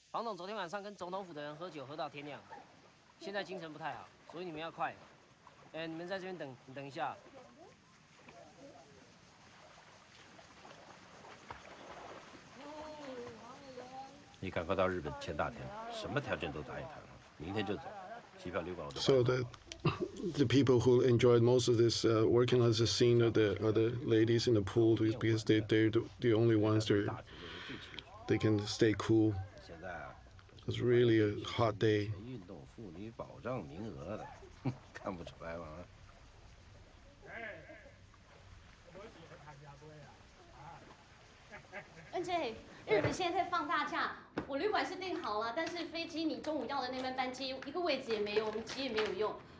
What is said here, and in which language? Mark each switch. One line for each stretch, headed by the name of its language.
Chinese: 黄董昨天晚上跟总统府的人喝酒喝到天亮，现在精神不太好，所以你们要快。你们在这边等一下。你赶快到日本签大田，什么条件都答应他了，明天就走，机票、旅馆我都。
English: So the people who enjoyed most of this working as a scene are the ladies in the pool because they're the only ones they can stay cool. It's really a hot day.
Chinese: 运动妇女保障名额的，看不出来吗？ NJ， 日本现在在放大假，我旅馆是订好了，但是飞机你中午要的那班班机一个位置也没有，我们机也没有用。